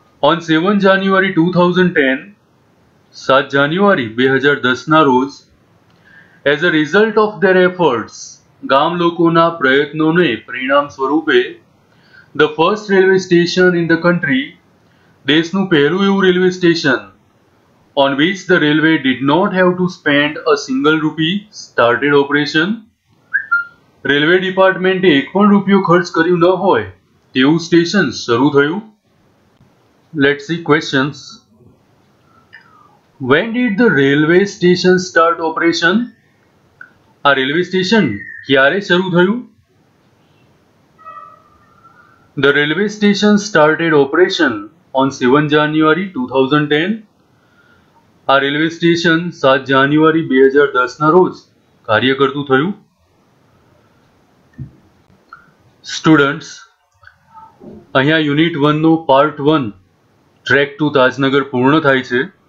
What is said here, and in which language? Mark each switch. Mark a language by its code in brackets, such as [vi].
[en] On 7 January 2010, [gu] 7 જાન્યુઆરી 2010ના રોજ, [en] as a result of their efforts, [gu] ગામ લોકોના પ્રયત્નોને પરિણામ સ્વરૂપે, [en] the first railway station in the country, [gu] દેશનું પહેલું એવું railway station [en] on which the railway did not have to spend a single rupee started operation. [gu] Railway ડિપાર્ટમેન્ટે એક પણ રૂપિયો ખર્ચ કર્યું ન હોય તેવું સ્ટેશન શરૂ થયું. [en] Let's see questions. When did the railway station start operation? [gu] આ રેલવે સ્ટેશન ક્યારે શરૂ થયું? [en] The railway station started operation on 7 January 2010. [gu] આ રેલવે સ્ટેશન 7 જાન્યુઆરી 2010 ના રોજ કાર્ય કરતું થયું. સ્ટુડન્ટ્સ, અહીંયા યુનિટ 1 નો પાર્ટ 1 ટ્રેક ટુ તાજનગર પૂર્ણ થાય છે.